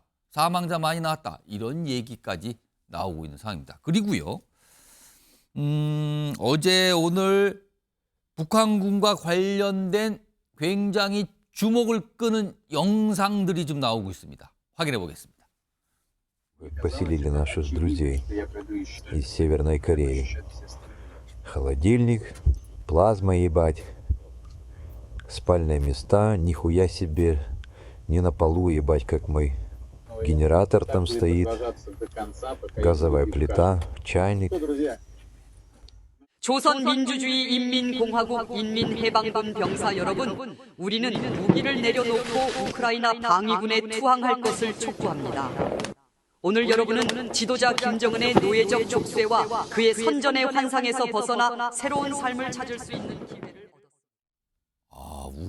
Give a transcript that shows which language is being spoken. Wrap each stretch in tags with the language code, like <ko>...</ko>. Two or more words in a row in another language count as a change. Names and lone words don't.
<ko>사망자 많이 나왔다. 이런 얘기까지 나오고 있는 상황입니다. 그리고요. 어제 오늘 북한군과 관련된 굉장히 주목을 끄는 영상들이 좀 나오고 있습니다. 확인해 보겠습니다.</ko> <ru>Поселили наших друзей из Северной Кореи. Холодильник, плазма ебать, спальные места, нихуя себе, не на полу ебать, как мой генератор там стоит, газовая плита, чайник.</ru> <ko>조선민주주의 인민공화국 인민해방군 병사 여러분, 우리는 무기를 내려놓고 우크라이나 방위군에 투항할 것을 촉구합니다. 오늘 여러분은 지도자 김정은의 노예적 족쇄와 그의 선전의 환상에서 벗어나 새로운 삶을 찾을 수 있는 기회를 얻었습니다.</ko>